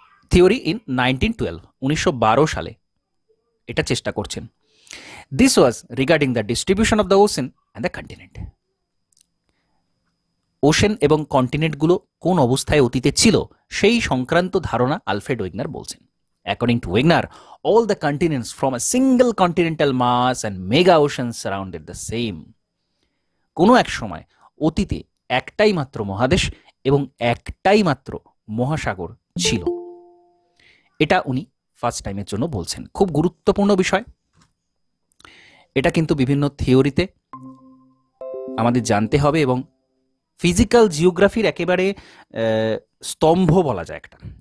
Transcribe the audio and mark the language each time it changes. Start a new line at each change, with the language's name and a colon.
Bangla: Theory in 1912 সালে এটা চেষ্টা করছেন।
English: This was regarding the distribution of the ocean and the continent.
Bangla: Ocean এবং কন্টিনেন্টগুলো কোন অবস্থায় অতীতে ছিল সেই সংক্রান্ত ধারণা আলফ্রেড ওয়েগনার বলছেন।
English: According to Wegener, all the continents from a single continental mass and mega oceans surrounded the same.
Bangla: কোনো এক সময় অতীতে একটাই মাত্র মহাদেশ এবং একটাই মাত্র মহাসাগর ছিল। এটা উনি ফার্স্ট টাইমের জন্য বলছেন। খুব গুরুত্বপূর্ণ বিষয় এটা, কিন্তু বিভিন্ন থিওরিতে আমাদের জানতে হবে এবং ফিজিক্যাল জিওগ্রাফির একেবারে স্তম্ভ বলা যায় একটা।